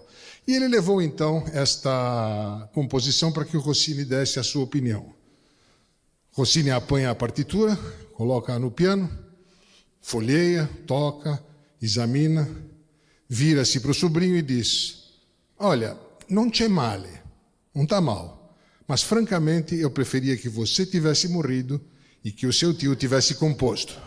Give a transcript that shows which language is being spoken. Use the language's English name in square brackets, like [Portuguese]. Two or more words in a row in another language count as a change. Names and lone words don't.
[Portuguese] E ele levou, então, esta composição para que o Rossini desse a sua opinião. Rossini apanha a partitura, coloca no piano, folheia, toca, examina, vira-se para o sobrinho e diz: olha, não [Italian] c'è male, [Portuguese] não está mal, mas francamente eu preferia que você tivesse morrido e que o seu tio tivesse composto.